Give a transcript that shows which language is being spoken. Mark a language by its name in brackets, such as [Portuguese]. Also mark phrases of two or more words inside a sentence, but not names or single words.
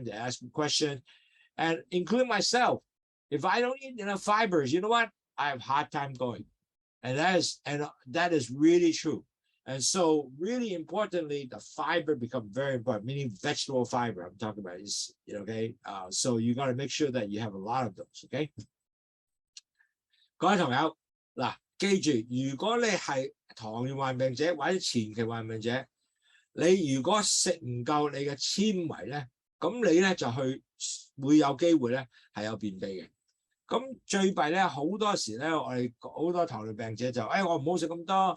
[English] They ask me questions, and including myself. If I don't eat enough fibers, you know what? I have a hard time going, and that is really true. And so really importantly, the fiber become very important, meaning vegetable fiber I'm talking about is, okay? So you got to make sure that you have a lot of those, okay? [Cantonese] 各位朋友，嗱，記住，如果你係糖尿患病者或者前期患病者，你如果食唔夠你嘅纖維咧，咁你咧就會有機會咧係有便秘嘅。咁最弊咧，好多時咧，我哋好多糖尿病者就，我唔好食咁多。